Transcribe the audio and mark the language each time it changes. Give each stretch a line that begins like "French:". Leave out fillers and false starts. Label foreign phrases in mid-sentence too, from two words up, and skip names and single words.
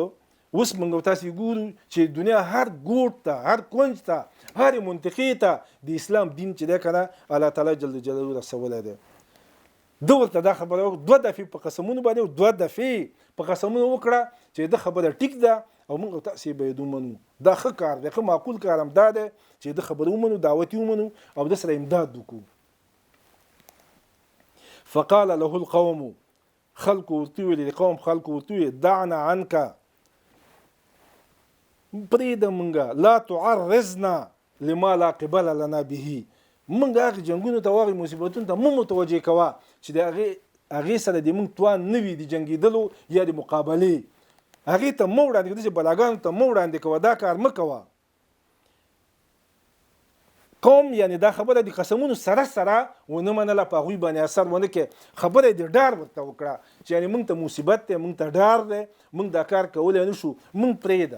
Pashto: اوس موږ تاسې ګورو چې دنیا هر ګوټ ته، هر کونج ته، هرې منطقې ته د اسلام دین چې دی که نه الله تعالی
Arabic: جل جلاله
Pashto: رسولی دی. ده ورته دا خبره 2 دفعې په قسمونو باندې 2 دفعې په قسمونو وکړه چې د خبره ټیک ده او موږ تاسې باید ومنو. دا ښه کار دی، ښه معقول کار هم دا دی چې د خبره ومنو، دعوت ومنو او د سره امداد وکړو.
Arabic: فقال له القوم،
Pashto: خلق ورته ویل، قوم خلق ورته ویل،
Arabic: دعنا عنك،
Pashto: پرېږده مونږه،
Arabic: لا تعرضنا لما لا قبل لنا به،
Pashto: مونږ هغې جنګونو ته، هغې مصیبتونو ته مو متوجه کوه چې د هغې سره د مونږ توان نه وي د جنګېدلو یا د مقابلې، هغې ته مه وړاندې کوه، داسې بلاګانو ته مه وړاندې کوه، دا کار مه کوه. قوم یعنی دا خبره د قسمونو سره سره ونه منله، په هغوی باندې اثر ونه کړي، خبره یې د ډار ورته وکړه چې یعنې موږ ته مصیبت دی، موږ ته ډار دی، موږ دا کار کولی نه شو، موږ پرېږده.